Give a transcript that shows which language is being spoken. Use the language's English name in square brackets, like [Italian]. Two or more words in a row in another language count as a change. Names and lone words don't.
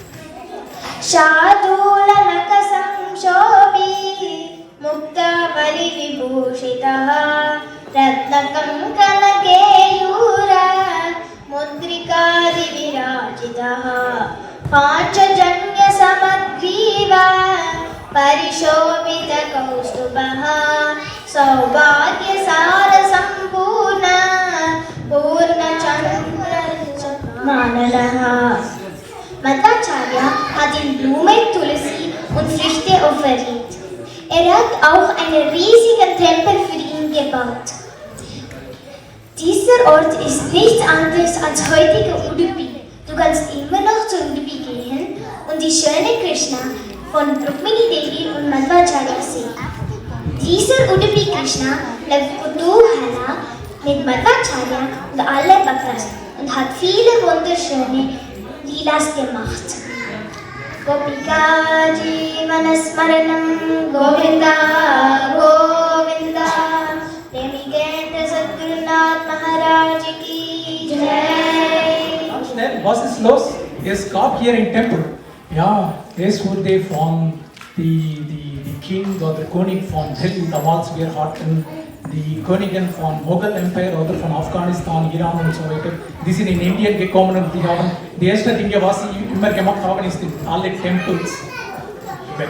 [Sanskrit] शादुल नकसं शोभि मुक्ता वलि विभूषितः रत्नकं कनकेयूर मुद्रिकादि विराजितः पाञ्चजन्य समद्रिव परिशोभित कौस्तुभः सौभाग्य सार सम्पूर्ण पूर्ण चन्द्र मण्डलः. [German] Madhvacharya hat in Blumen, Tulsi und Früchte offeriert. Er hat auch einen riesigen Tempel für ihn gebaut. Dieser Ort ist nichts anderes als heutige Udupi. Du kannst immer noch zu Udupi gehen und die schöne Krishna von Rukmini Devi und Madhvacharya sehen. Dieser Udupi Krishna lebt Kutuhala mit Madhvacharya und alle Bhaktas und hat viele wunderschöne Lilas gemacht. [Hindi] गोपिका जीवनस्मरणम् गोविंद गोविंद देमिगेन्द्र सद्गुरुनाथ महाराज की जय. [German] Ganz schnell, was ist los? Es gab hier ein Tempel. Ja, es wurde von die King oder König von Delhi, damals wir hatten die Königin von Mughal Empire oder von Afghanistan, Iran und so weiter. Die sind in Indien gekommen und die haben, die ersten Dinge, was sie immer gemacht haben, ist alle Tempels weg.